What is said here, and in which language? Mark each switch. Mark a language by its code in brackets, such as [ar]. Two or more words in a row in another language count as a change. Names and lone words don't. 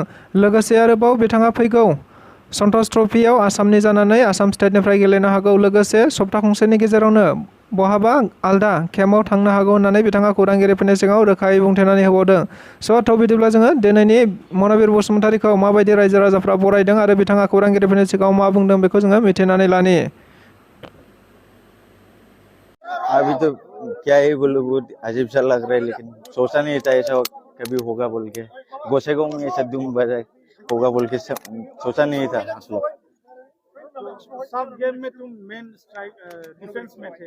[brx] लोगोसे आरोबाव बिथाङा फैगौ सन्टोष ट्रफियाव आसामनि जानानै आसाम स्टेटनिफ्राय गेलेनो हागौ। लोगोसे सप्ता खंसेनि गेजेरावनो बहाबा आलदा केम्पआव थांनो हागौ होननानै बिथाङा खौरांगिरिफोरनि सिगाङाव रोखायै बुंथिनानै होबावदों। थ' बिदिब्ला जोङो दिनैनि मन'बिर बसुमतारीखौ माबायदि रायजो राजाफ्रा बरायदों आरो बिथाङा खौरांगिरिफोरनि सिगाङाव मा बुंदों बेखौ जोङो मिथिनानै लानि। [hi] अभी तो क्या ही बोलूं, बहुत अजीब सा लग रहा है, लेकिन सोचा नहीं था ऐसा कभी होगा बोल के। गोसेगांव में ऐसा धूम बजा होगा बोल के सोचा नहीं था मतलब। सब गेम में तुम [en] main strike [hi] डिफेंस में थे।